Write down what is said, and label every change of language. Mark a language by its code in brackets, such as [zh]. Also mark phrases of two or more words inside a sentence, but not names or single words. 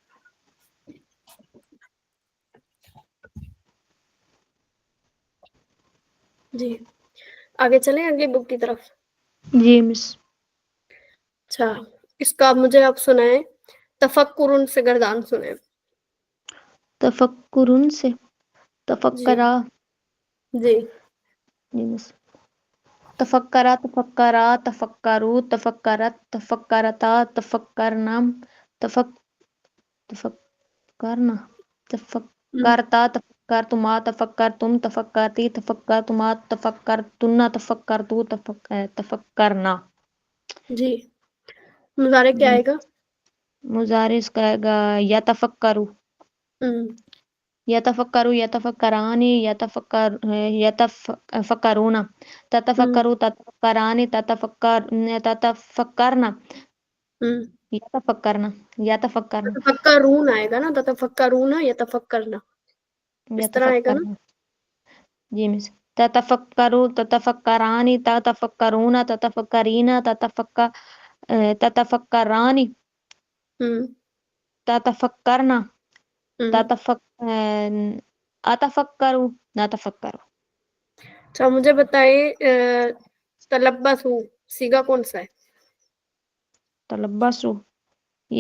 [ur] جی آگے چلیں اگلی بک کی طرف. جی مس. اچھا، اس کا مجھے آپ سنائیں تفکر سے گردان سنیں. تفکر سے جی تفکرا. جی جی مس. [ar] تفکرا تفکرا تفکرو تفکرت تفکرتا تفکرنا تفکرنا تفکرتا تفکرتما تفکرتم تفکرتی تفکرتما تفکرتن تفکرتو تفکرنا. [ur] جی مظاہرے کیا آئے گا؟ مضارع اس کا آئے گا یتفکرو. ہوں [ar] یتفکرو یتفکرانی یتفکرون ہوں تتفکرو تتفکرانی تتفکرنا ہوں یتفکرنا یتفکرنا [ur] تفکرون آئے گا نا، [ar] تفکرون یتفکرنا [ur] اس طرح آئے گا نا. یتفکرنا. جی مس. [ar] تتفکرو تتفکرانی تتفکرون تتفکرین تتفکرانی ہوں تتفکرنا ہوں اتفکرو نتفکرو. [ur] اچھا مجھے بتائیے تلبس سیگا کون سا ہے؟ تلبسو یہ